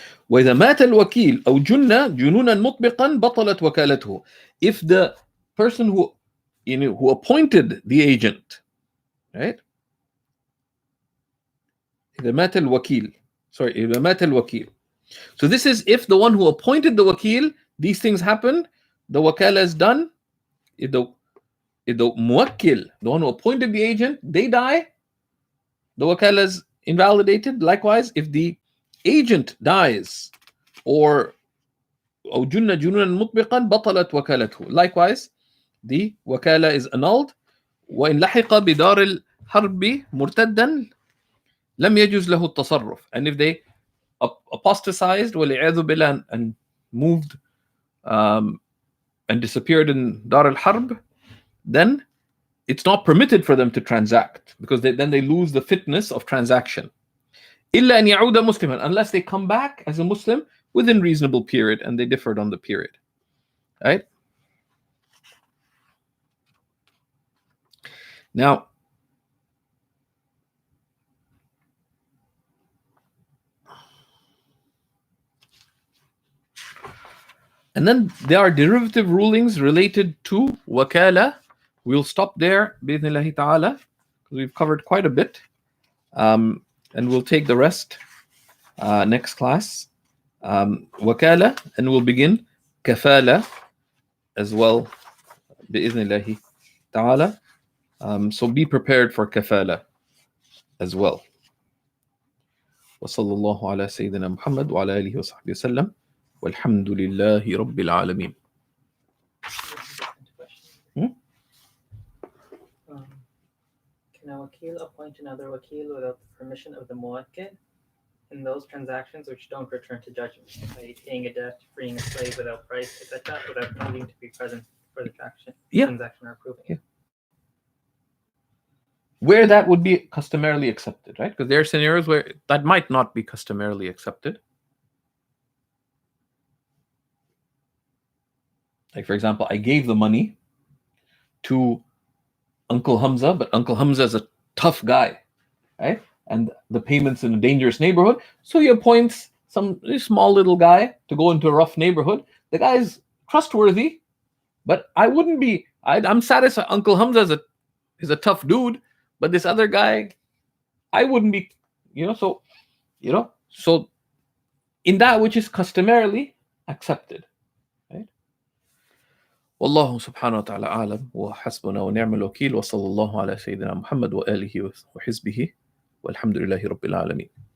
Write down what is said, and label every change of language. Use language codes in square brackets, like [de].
[ar] وإذا مات الوكيل أو جن جنونا مطبقا بطلت وكالته. [en] If the person who appointed the agent, right? [ar] إذا مات الوكيل. إذا مات الوكيل. [en] So this is if the one who appointed the wakil, these things happen, the wakala is done. If the muwakkil, the one who appointed the agent, they die, the wakala is invalidated. Likewise, if the agent dies, or [ar] أو جن جنونا مطبقا بطلت وكالته. [en] Likewise, the wakala is annulled. [ar] وإن لحق بدار الحرب مرتدا لم يجوز له التصرف. [en] And if they apostatized [ar] والعياذ بالله [en] and moved and disappeared in Dar al-Harb, then it's not permitted for them to transact, because then they lose the fitness of transaction. [ar] إلا أن يعود مسلما, [en] unless they come back as a Muslim within reasonable period, and they differed on the period. Right? Now, and then there are derivative rulings related to wakala. We'll stop there, bi'idhnillahi ta'ala, because we've covered quite a bit. And we'll take the rest next class. Wakala, and we'll begin kafala as well, bi'idhnillahi ta'ala. So be prepared for kafala as well. [ar] وصلى الله على سيدنا محمد وعلى آله وصحبه وسلم والحمد لله رب العالمين. [en] Can a wakil appoint another wakil without the permission of the muwakkil in those transactions which don't return to judgment, like paying a debt, freeing a slave without price, etc., without needing to be present for the transaction or approving? Yeah. Where that would be customarily accepted, right? Because there are scenarios where that might not be customarily accepted. Like, for example, I gave the money to Uncle Hamza, but Uncle Hamza is a tough guy, right? And the payment's in a dangerous neighborhood, so he appoints some small little guy to go into a rough neighborhood. The guy is trustworthy, but I wouldn't be. I'm satisfied. Uncle Hamza is a tough dude, but this other guy, I wouldn't be. So in that which is customarily accepted. [ar] والله سبحانه وتعالى أعلم وحسبنا ونعم الوكيل وصلى الله على سيدنا محمد وآله وحزبه والحمد لله رب العالمين.